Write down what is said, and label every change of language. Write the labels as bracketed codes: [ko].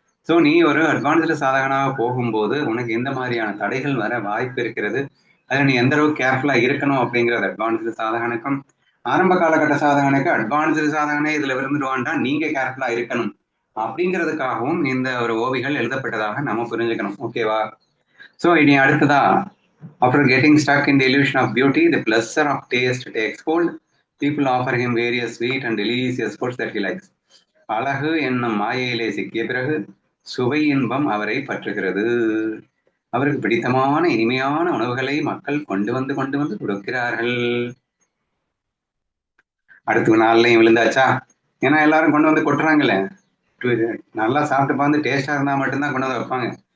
[ta] So நீ ஒரு advanced சாதகனாக போகும்போது உனக்கு எந்த மாதிரியான தடைகள் வர வாய்ப்பு இருக்கிறது, அதில் நீ எந்த அளவுக்கு கேர்ஃபுல்லா இருக்கணும் அப்படிங்கிறது அட்வான்ஸ்டு சாதகனுக்கும் ஆரம்ப காலகட்ட சாதகனுக்கு அட்வான்ஸ்டு சாதகனே இதுல விருந்துடுவான்டா, நீங்க கேர்ஃபுல்லா இருக்கணும் அப்படிங்கிறதுக்காகவும் இந்த ஒரு ஓவிகள் எழுதப்பட்டதாக நம்ம புரிஞ்சுக்கணும், ஓகேவா? ஸோ இனி அடுத்ததா, [en] after getting stuck in the illusion of beauty, the pleasure of taste takes hold. People offer him various sweet and delicious foods that he likes. [ta] அழகு என்னும் மாயையிலே சிக்கிய பிறகு சுவை இன்பம் அவரை பற்றுகிறது. அவருக்கு பிடித்தமான இனிமையான உணவுகளை மக்கள் கொண்டு வந்து கொடுக்கிறார்கள். அடுத்த நாள்லையும் விழுந்தாச்சா? ஏன்னா எல்லாரும் கொண்டு வந்து கொட்டுறாங்களே, நல்லா சாப்பிட்டு பார்த்து டேஸ்டா இருந்தா மட்டும்தான் கொண்டு வந்து வைப்பாங்க.